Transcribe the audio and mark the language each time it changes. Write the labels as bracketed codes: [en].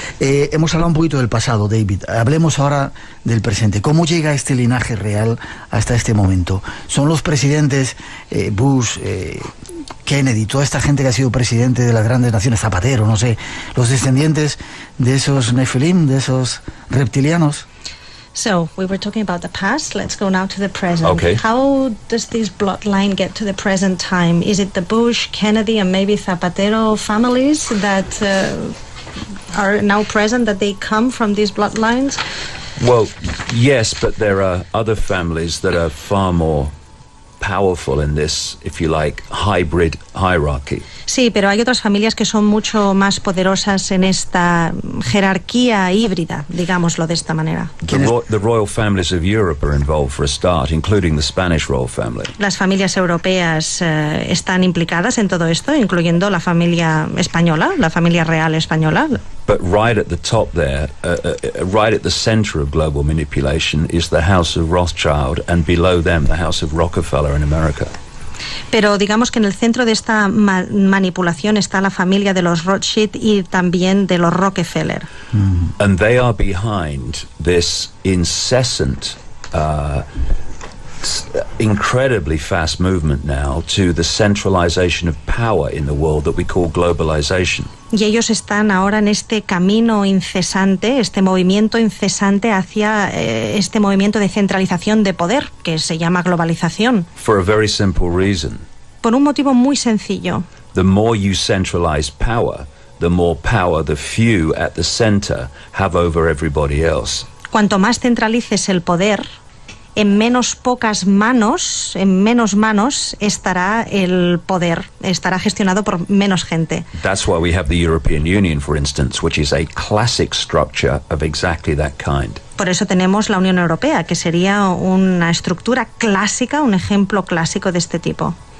[es] Hemos hablado un poquito del pasado, David. Hablemos ahora del presente. ¿Cómo llega este linaje real hasta este momento? ¿Son los presidentes Bush, Kennedy, toda esta gente que ha sido presidente de las grandes naciones, Zapatero, no sé, los descendientes de esos Nephilim, de esos reptilianos? [en] So, we were talking about the past. Let's go now to the present. Okay. How does this bloodline get to the present time? Is it the Bush, Kennedy, and maybe Zapatero families that are now present, that they come from these bloodlines? Well, yes, but there are other families that are far more powerful in this, if you like, hybrid hierarchy. [es] Sí, pero hay otras familias que son mucho más poderosas en esta jerarquía híbrida, digámoslo de esta manera. [en] The royal families of Europe are involved for a start, including the Spanish royal family. [es] Las familias europeas están implicadas en todo esto, incluyendo la familia española, la familia real española. [en] But right at the top there, right at the center of global manipulation, is the House of Rothschild, and below them, the House of Rockefeller in America. [es] Pero digamos que en el centro de esta manipulación está la familia de los Rothschild y también de los Rockefeller. [en] And they are behind this incessant, incredibly fast movement now to the centralization of power in the world that we call globalization. [es] Y ellos están ahora en este camino incesante, este movimiento incesante hacia este movimiento de centralización de poder, que se llama globalización. [en] For a very simple reason. [es] Por un motivo muy sencillo. [en] The more you centralize power, the more power the few at the center have over everybody else. [es] Cuanto más centralices el poder, en menos manos estará el poder, estará gestionado por menos gente. [en] That's why we have the European Union, for instance, which is a classic structure of exactly that kind. [es] Por eso tenemos la Unión Europea, que sería una estructura clásica, un ejemplo clásico de este tipo.